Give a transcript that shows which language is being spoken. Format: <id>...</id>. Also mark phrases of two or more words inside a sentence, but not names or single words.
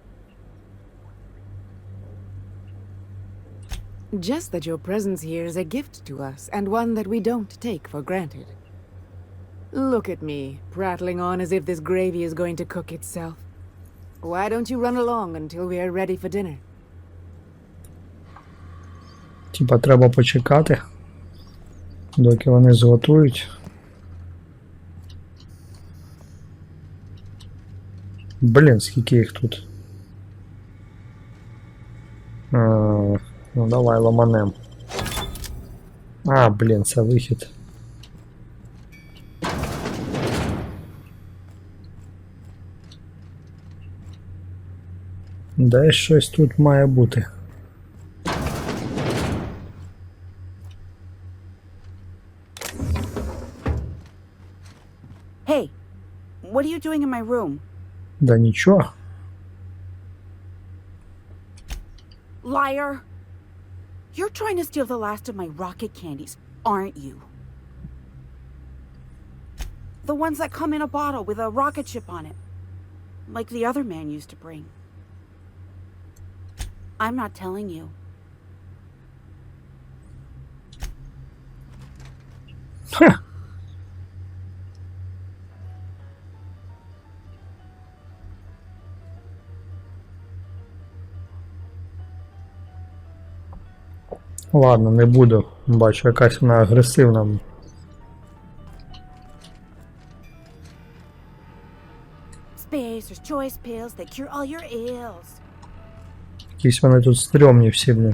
<en>Just that your presence here is a gift to us, and one that we don't take for granted. Look at me, prattling on as if this gravy is going to cook itself. Why don't you run along until we are ready for dinner?</en> <uk>Типа треба почекати, доки вони зготують. Блін, скільки їх тут. Ну давай ламанем. А, блін, це вихід. Десь щось тут має бути.</uk> <en>Hey, what are you doing in my room?</en> <uk>Да нічого.</uk> <en>Liar! You're trying to steal the last of my rocket candies, aren't you? The ones that come in a bottle with a rocket ship on it. Like the other man used to bring. I'm not telling you. Ха.</en> <uk>Ладно, не буду. Бачу, якась вона агресивна.</uk> <en>Spacer's choice pills that cure all your ills.</en> <uk>Якісь вони тут стрьомні всі, блін.</uk>